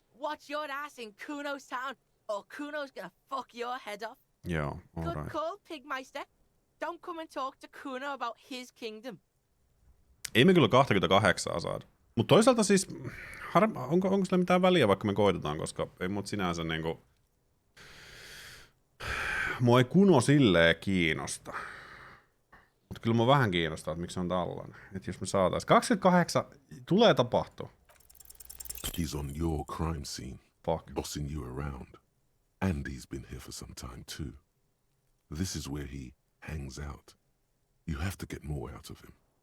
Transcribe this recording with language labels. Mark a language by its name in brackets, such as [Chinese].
[English] Watch your ass in Kuno's town, or Kuno's gonna fuck your head off. [Finnish] Joo, [English] Good alright. call, Pigmeister. Don't come and talk to Kuno about his kingdom. [Finnish] Ei me kyllä 28 saada. Mutta toisaalta siis, onko sillä mitään väliä, vaikka me koitetaan, koska ei mut sinänsä niinku... Mua ei Kuno silleen kiinnosta. Mutta kyllä mua vähän kiinnostaa, että miksi se on tällainen. Että jos me saatais 28, tulee tapahtua. [English] He's on your crime scene, Fuck. bossing you around. And he's been here for some time too. This is where he hangs out. You have to get more out of him.